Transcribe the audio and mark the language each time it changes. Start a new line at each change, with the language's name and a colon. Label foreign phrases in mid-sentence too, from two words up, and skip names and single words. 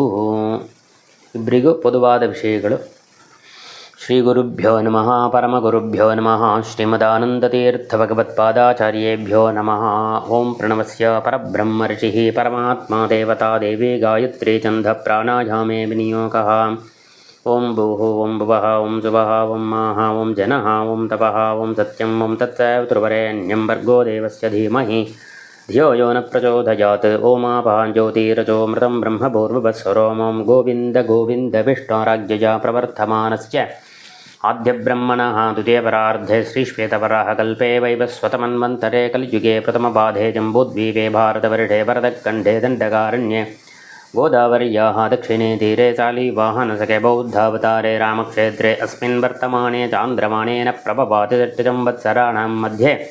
Kannada: ಇಬ್ಬರಿಗೂ ಪೊದುವಾದ ವಿಷಯಗಳು.
Sanskrit: ಶ್ರೀ ಗುರುಭ್ಯೋ ನಮಃ. ಪರಮಗುರುಭ್ಯೋ ನಮಃ. ಶ್ರೀಮದಾನಂದತೀರ್ಥ ಭಗವತ್ಪಾದಾಚಾರ್ಯೇಭ್ಯೋ ನಮಃ. ಓಂ ಪ್ರಣವಸ್ಯ ಪರಬ್ರಹ್ಮ ಋಷಿಃ ಪರಮಾತ್ಮ ದೇವತಾ ದೇವಿ ಗಾಯತ್ರಿ ಛಂದ ಪ್ರಾಣಾಯಾಮೇ ವಿನಿಯೋಗಃ. ಓಂ ಭೂಃ ಓಂ ಭುವಃ ಓಂ ಸುವಃ ಓಂ ಮಾಃ ಓಂ ಜನಃ ಓಂ ತಪಃ ಓಂ ಸತ್ಯಂ ಓಂ ತತ್ಸವಿತುರ್ವರೆಣ್ಯಂ ಭರ್ಗೋ ದೇವಸ್ಯ ಧೀಮಹಿ ಧಿಯೋ ಯೋ ನ ಪ್ರಚೋದಯಾತ್. ಓಮಾಪಾನ್ ಜ್ಯೋತಿರಜೋಮೃತಂ ಬ್ರಹ್ಮಭೂರ್ಭುವಸ್ವರೋಂ. ಓಂ ಗೋವಿಂದ ಗೋವಿಂದ ವಿಷ್ಣುರಾಜ್ಯಜ ಪ್ರವರ್ತಮಾನಸ್ಯ ಆದ್ಯಬ್ರಹ್ಮಣಃ ದ್ವಿತೀಯಪರಾರ್ಧೆ ಶ್ರೀಶ್ವೇತವರಾಹಕಲ್ಪೇ ವೈವಸ್ವತಮನ್ವಂತರೆ ಕಲಿಯುಗೆ ಪ್ರಥಮಪಾಧೆ ಜಂಬೂದ್ವೀಪೆ ಭಾರತವರ್ಷೆ ಭರತಖಂಡೇ ದಂಡಕಾರಣ್ಯೆ ಗೋದಾವರ್ಯಾः ದಕ್ಷಿಣೇ ತೀರೆ ಶಾಲಿವಾಹನಸಖೆ ಬೌದ್ಧಾವತಾರೆ ರಾಮಕ್ಷೇತ್ರೆ ಅಸ್ಮಿನ್ ವರ್ತಮಾನೆ ಚಾಂದ್ರಮಾಣೇನ ಪ್ರಭವಾತಿ ಷಟ್ಸಂವತ್ಸರಾಣಾಂ ಮಧ್ಯೆ